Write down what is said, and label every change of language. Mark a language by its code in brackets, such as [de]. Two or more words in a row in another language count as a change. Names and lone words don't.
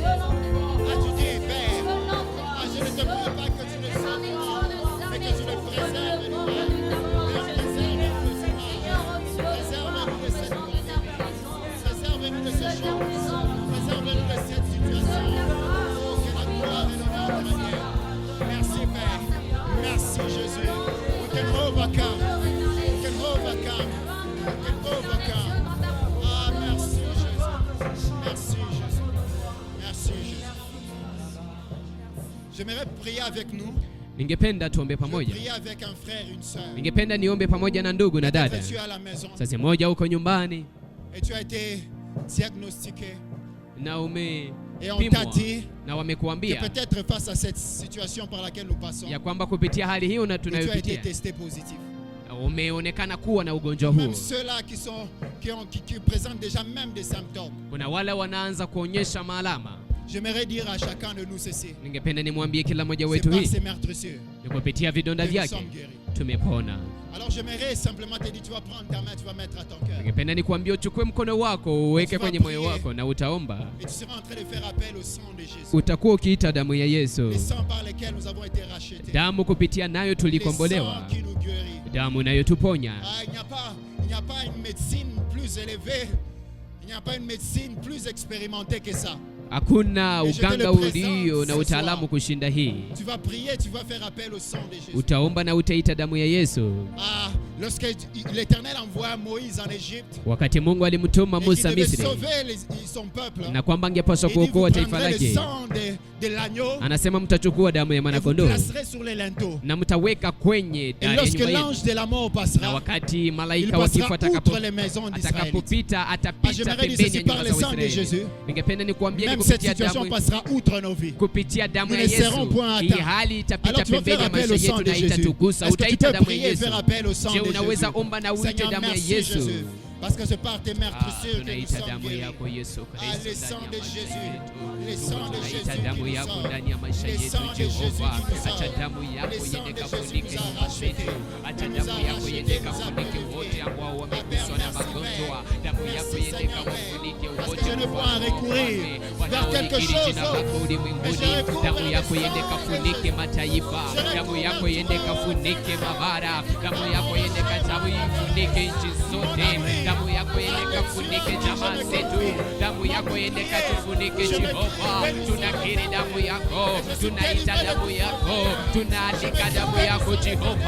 [fr] Ah, tu dis, Père, ah, je ne te prie pas que tu le sauves, mais que tu le préserves et nous rends. Père, préserve-nous de ce mal. Préserve-nous de cette pandémie. Préserve-nous de ce jour. Préserve-nous de cette situation. Oh, que la gloire et l'honneur te reviennent. Merci, Père. Merci, Jésus. [en] We can overcome. We can overcome. We can overcome. [fr] Ah, merci, Jésus. Merci, Jésus. Merci, Jésus. J'aimerais prier avec nous. [sw] Ningependa tuombe pamoja. [fr] Prier avec un frère et une sœur. [sw] Ningependa niombe pamoja na ndugu na dada. [fr] Tu es à la maison [sw] Sasa moja huko nyumbani [fr] et tu as été diagnostiqué [sw] na [fr] et on t'a [sw] umepimwa [fr] dit [sw] na [fr] que [sw] wamekuambia [fr] peut-être face à cette situation par laquelle nous passons, [sw] ya kwamba kupitia hali hiyo na [fr] que tu as été [sw] tunayopitia [fr] testé positif. [sw] umeonekana kuwa na ugonjwa [fr] Même [sw] huo. [fr] ceux-là qui présentent déjà même des symptômes. [sw] Kuna wale wanaanza kuonyesha maalama. [fr] J'aimerais dire à chacun de nous ceci. [sw] Ningependa nimwambie kila mmoja [fr] C'est [sw] wetu [fr] par [sw] hii, [fr] ses meurtrissures [sw] ni kupitia vidonda [fr] que nous [sw] vyake [fr] sommes guéris. [sw] tumepona. [fr] Alors j'aimerais simplement te dire, tu vas prendre ta main, tu vas mettre à ton cœur. [sw] Ningependa nikuambie uchukue mkono wako uweke kwenye moyo wako na utaomba. [fr] Et tu seras en train de faire appel au sang de Jésus. [sw] Utakuwa ukiita damu ya Yesu, [fr] Les sangs par lesquels nous avons été rachetés. [sw] damu kupitia nayo [fr] Les [sw] tulikombolewa, [fr] sangs qui nous guérit. [sw] damu inayotuponya. [fr] Ah, il n'y a pas une médecine plus élevée. Il n'y a pas une médecine plus expérimentée que ça. [sw] Hakuna [fr] Et je te [sw] uganga [fr] le présente [sw] ulio na [fr] ce [sw] utaalamu [fr] soir. [sw] kushinda hii. [fr] Tu vas prier, tu vas faire appel au sang de Jésus. [sw] Utaomba na utaita damu ya Yesu. [fr] Ah, lorsque l'Éternel envoie Moïse en Égypte, [sw] Wakati Mungu alimtuma [fr] et qu'il [sw] Musa [fr] devait [sw] Misri [fr] sauver son peuple, [sw] na kwamba angepaswa [fr] il dit, vous [sw] kuokoa taifa [fr] prendrez le [sw] lake, [fr] sang de l'agneau [sw] anasema mtachukua damu ya [fr] et vous [sw] mwanakondoo [fr] placerez sur les linteaux. [sw] na mtaweka kwenye [fr] Et [sw] dari ya [fr] lorsque [sw] nyumba yenu, [fr] l'ange de la mort [sw] na [fr] passera, [sw] wakati [fr] il [sw] malaika wa kifo [fr] passera outre les maisons d'Israël. [sw] atakapopita [fr] Ah, [sw] atapita [fr] j'aimerais dire [sw] pembeni [fr] ceci, [sw] ya [fr] par [sw] nyumba [fr] le [sw] za [fr] sang de [sw] Israeli. [fr] Jésus, [sw] Ningependa nikuambie ni [fr] même cette [sw] kupitia [fr] situation [sw] damu, [fr] passera outre nos vies. [sw] kupitia damu [fr] Nous [sw] ya [fr] ne serons [sw] Yesu [fr] point [sw] hii [fr] atteints. [sw] hali itapita [fr] Alors tu vas [sw] pembeni [fr] faire [sw] ya [fr] appel [sw] maisha [fr] au sang [sw] yetu [fr] de [sw] na [fr] Jésus. [sw] itatugusa. [fr] Est-ce que tu [sw] Utaita [fr] peux [sw] damu ya [fr] prier et [sw] Yesu. [fr] faire appel au sang Je de Jésus? [sw] unaweza omba na uite [fr] Seigneur, [sw] damu ya [fr] merci [sw] Yesu. [fr] Jésus. Parce que c'est par tes meurtrissures que nous [sw] Tunaita [fr] sommes [sw] damu [fr] guéris. [sw] yako Yesu [fr] Ah, [sw] Kristo [fr] le sang [sw] ndani [fr] de [sw] ya maisha [fr] Jésus. [sw] yetu. [fr] Le sang de [sw] Tunaita [fr] Jésus [sw] damu [fr] qui nous [sw] yako [fr] sauve. [sw] ndani ya maisha [fr] Le [sw] yetu [fr] sang de Jésus [sw] Jehova. [fr] qui nous [sw] Acha [fr] sauve. [sw] damu yako [fr] Le sang [sw] iende [fr] de Jésus [sw] kafunike [fr] nous a [sw] nyumba [fr] rachetés. [sw] zetu. Acha [fr] Nous [sw] damu [fr] a [sw] yako iende [fr] rachetés, nous a [sw] kafunike [fr] purifiés. [sw] wote ambao [fr] Père, [sw] wameguswa na [fr] merci, [sw] magonjwa. [fr] Père. [sw] Damu [fr] Merci, [sw] yako iende [fr] Seigneur, [sw] kafunike [fr] parce [sw] wote [fr] que je ne peux en recourir vers quelque [sw] wanaolikiri [fr] chose, [sw] jina lako ulimwenguni. [fr] mais je recours [sw] Damu [fr] vers [sw] yako [fr] le [sw] iende [fr] sang de [sw] kafunike [fr] Jésus. [sw] mataifa. [fr] Je recours [sw] Damu yako [fr] vers [sw] iende [fr] toi. [sw] kafunike mabara. Damu yako iende kafunike nchi zote. Damu yako iende kafunike jamaa zetu. Damu yako iende katufunike Jehova. Tunakiri damu yako, tunaita damu yako, tunaandika damu yako Jehova.